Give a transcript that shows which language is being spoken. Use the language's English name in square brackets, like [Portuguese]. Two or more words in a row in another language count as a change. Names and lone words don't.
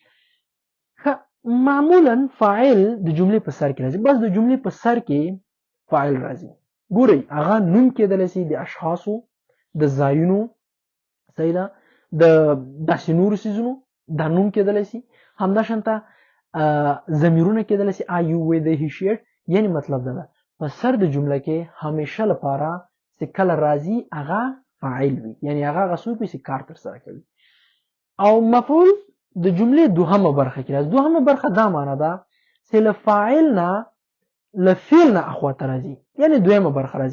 [Pashto] معمولا فاعل د جملې په سر کې راځي. بس د جملې په سر کې فاعل راځي. ګورئ هغه نوم کېدلی شي د اشخاصو د ځایونو صحیح ده د داسې نورو څیزونو دا نوم کېدلی شي. همداشانته ضمیرونه کېدلی شي [English] I you we they he she it. [Pashto] یعنی مطلب دا ده په سر د جمله کې همیشه لپاره چې کله راځي هغه فاعل وي یعنی هغه څوک وي چې کار ترسره کوي. او مفعول د جملې دوهمه برخه کې راځي. دوهمه برخه دا معنی ده چې له فاعل نه له فعل نه اخواته راځي یعنی دویمه برخه راځي.